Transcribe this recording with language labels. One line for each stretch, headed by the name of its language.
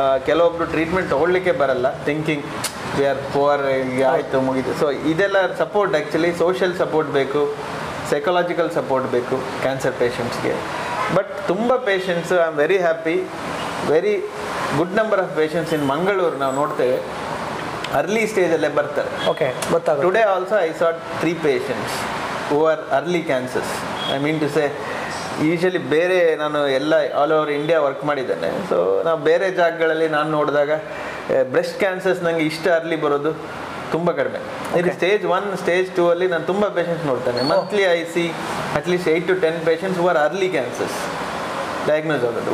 Kannada: ಕೆಲವೊಬ್ರು ಟ್ರೀಟ್ಮೆಂಟ್ ತೊಗೊಳ್ಲಿಕ್ಕೆ ಬರಲ್ಲ,
English: thinking we are poor,
Kannada: ಈಗ ಆಯಿತು ಮುಗಿದು. ಸೊ ಇದೆಲ್ಲ ಸಪೋರ್ಟ್, ಆ್ಯಕ್ಚುಲಿ ಸೋಷಿಯಲ್ ಸಪೋರ್ಟ್ ಬೇಕು, ಸೈಕಲಾಜಿಕಲ್ ಸಪೋರ್ಟ್ ಬೇಕು ಕ್ಯಾನ್ಸರ್ ಪೇಷಂಟ್ಸ್ಗೆ.
English: but ತುಂಬ patients, I am very happy, very good number of patients in Mangaluru
Kannada: ನಾವು ನೋಡ್ತೇವೆ ಅರ್ಲಿ ಸ್ಟೇಜಲ್ಲೇ ಬರ್ತಾರೆ. ಓಕೆ, ಗೊತ್ತಾಗುತ್ತೆ.
English: Today also I saw 3 patients who are early cancers. I mean to say, usually
Kannada: ಬೇರೆ ನಾನು ಎಲ್ಲ
English: All over India work ಮಾಡಿದ್ದೇನೆ.
Kannada: So ನಾವು ಬೇರೆ ಜಾಗಗಳಲ್ಲಿ ನಾನು ನೋಡಿದಾಗ ಬ್ರೆಸ್ಟ್ ಕ್ಯಾನ್ಸರ್ಸ್ ನನಗೆ ಇಷ್ಟ ಅರ್ಲಿ ಬರೋದು ತುಂಬ ಕಡಿಮೆ. ಇದು ಸ್ಟೇಜ್ 1, ಸ್ಟೇಜ್ 2 ಅಲ್ಲಿ ನಾನು ತುಂಬ ಪೇಷಂಟ್ಸ್ ನೋಡ್ತೇನೆ.
English: monthly I see at least 8 to 10 patients who are early cancers
Kannada: diagnose ಆಗೋದು.